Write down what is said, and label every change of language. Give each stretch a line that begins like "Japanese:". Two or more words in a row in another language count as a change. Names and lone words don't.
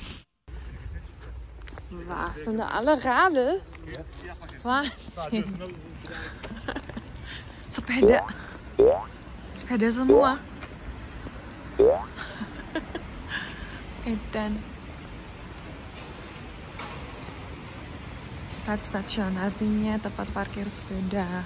Indonesian: Wah,
German: sind da alle Radl? Wahnsinn.
Indonesian: Sepeda semua. Edan. Stasiun artinya tempat parkir sepeda.